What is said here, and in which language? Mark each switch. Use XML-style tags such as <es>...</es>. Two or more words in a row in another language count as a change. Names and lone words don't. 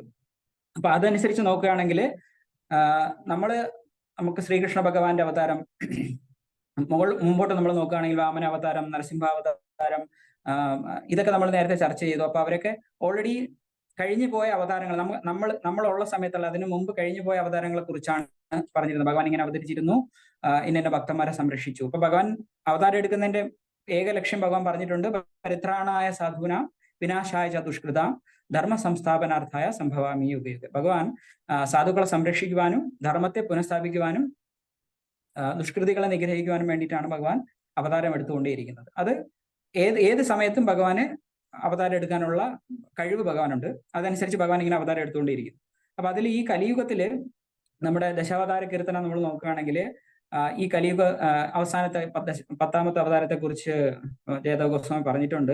<ml>അപ്പൊ അതനുസരിച്ച് നോക്കുകയാണെങ്കിൽ നമുക്ക് ശ്രീകൃഷ്ണ ഭഗവാന്റെ അവതാരം മുമ്പോട്ട് നമ്മൾ നോക്കുകയാണെങ്കിൽ വാമന അവതാരം, നരസിംഹാവതാരം, ഇതൊക്കെ നമ്മൾ നേരത്തെ ചർച്ച ചെയ്തു. അപ്പൊ അവരൊക്കെ ഓൾറെഡി കഴിഞ്ഞു പോയ അവതാരങ്ങൾ, നമ്മളുള്ള സമയത്തല്ല, അതിനു മുമ്പ് കഴിഞ്ഞു പോയ അവതാരങ്ങളെ കുറിച്ചാണ് പറഞ്ഞിരുന്നത്. ഭഗവാൻ ഇങ്ങനെ അവതരിച്ചിരുന്നു, ഇന്ന ഭക്തന്മാരെ സംരക്ഷിച്ചു. അപ്പൊ ഭഗവാൻ അവതാരം എടുക്കുന്നതിന്റെ ഏക ലക്ഷ്യം ഭഗവാൻ പറഞ്ഞിട്ടുണ്ട്:</ml> <sa>പരിത്രാണായ സാധൂന വിനാശായ ച ദുഷ്കൃതാം ധർമ്മ സംസ്ഥാപനാർത്ഥായ സംഭവാമി യുഗേ.</sa> <ml>ഭഗവാൻ സാധുക്കളെ സംരക്ഷിക്കുവാനും ധർമ്മത്തെ പുനഃസ്ഥാപിക്കുവാനും ദുഷ്കൃതികളെ നിഗ്രഹിക്കുവാനും വേണ്ടിയിട്ടാണ് ഭഗവാൻ അവതാരം എടുത്തുകൊണ്ടേയിരിക്കുന്നത്. അത് ഏത് സമയത്തും ഭഗവാന് അവതാരം എടുക്കാനുള്ള കഴിവ് ഭഗവാനുണ്ട്. അതനുസരിച്ച് ഭഗവാൻ ഇങ്ങനെ അവതാരം എടുത്തുകൊണ്ടേയിരിക്കുന്നു. അപ്പൊ അതിൽ ഈ കലിയുഗത്തില് നമ്മുടെ ദശാവതാര കീർത്തനം നമ്മൾ നോക്കുകയാണെങ്കിൽ ഈ കലിയുഗ അവസാനത്തെ 10ാമത്തെ അവതാരത്തെ കുറിച്ച് ജയദേവ ഗോസ്വാമി പറഞ്ഞിട്ടുണ്ട്.</ml>